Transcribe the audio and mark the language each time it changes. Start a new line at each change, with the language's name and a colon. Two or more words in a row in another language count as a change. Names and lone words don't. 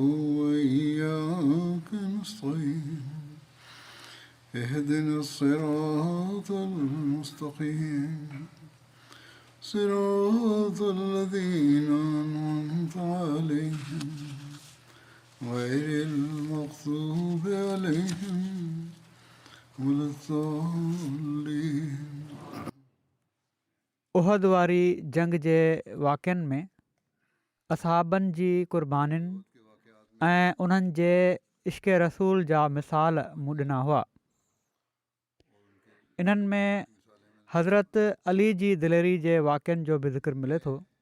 Arabic: وإياك نستعين اهدنا الصراط المستقيم صراط الذين أنعمت عليهم غير المغضوب عليهم ولا الضالين.
Sindhi: उहद वारी जंग जे वाक़िअनि में असहाबनि जी क़ुर्बानीनि ऐं उन्हनि जे इश्क़ रसूल जा मिसाल मूं ॾिना हुआ. इन्हनि में हज़रत अली जी दिलेरी जे वाक़िअनि जो बि ज़िक्र मिले थो.